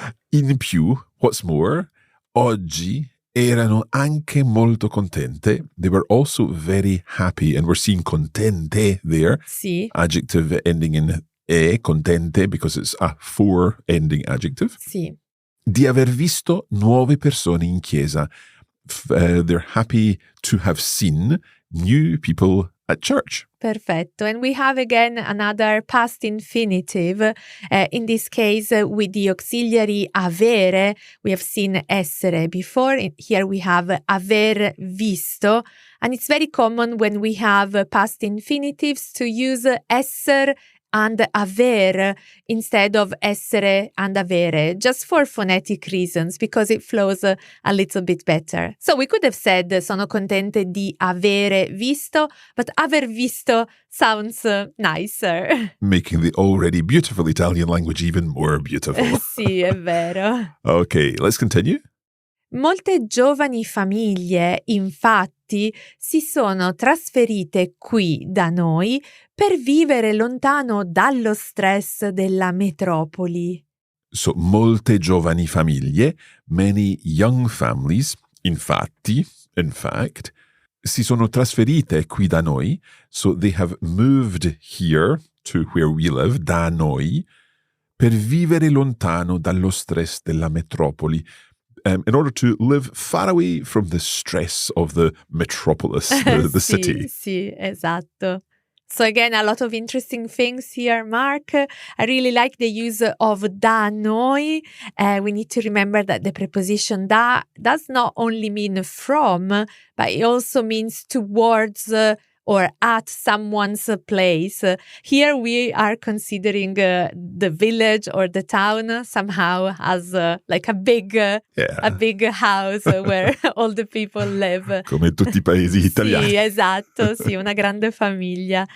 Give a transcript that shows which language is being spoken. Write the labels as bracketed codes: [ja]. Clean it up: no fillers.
[it] In più, [en] what's more, [it] oggi erano anche molto contente. [en] They were also very happy, and we're seeing contente there. [it] Sì. [en] Adjective ending in e, contente, because it's a 4 ending adjective. [it] Sì. Di aver visto nuove persone in chiesa. [en] They're happy to have seen new people at church. [it] Perfetto. [en] And we have again another past infinitive. In this case, with the auxiliary avere, we have seen essere before. Here we have aver visto. And it's very common when we have past infinitives to use esser and aver instead of essere and avere, just for phonetic reasons, because it flows a little bit better. So we could have said [it] sono contente di avere visto, [en] but aver visto sounds nicer. Making the already beautiful Italian language even more beautiful. [it] Sì, è vero. [en] Okay, let's continue. [it] Molte giovani famiglie, infatti, si sono trasferite qui da noi per vivere lontano dallo stress della metropoli. So, molte giovani famiglie, [en] many young families, [it] infatti, [en] in fact, [it] si sono trasferite qui da noi, [en] so they have moved here to where we live, [it] da noi, per vivere lontano dallo stress della metropoli. [en] In order to live far away from the stress of the metropolis, the city. [it] Sì, esatto. [en] So again, a lot of interesting things here, Mark. I really like the use of da noi. We need to remember that the preposition da does not only mean from, but it also means towards or at someone's place. Here we are considering the village or the town somehow as like a big house where all the people live. [it] Come tutti I paesi italiani. Sì, esatto, sì, una grande famiglia.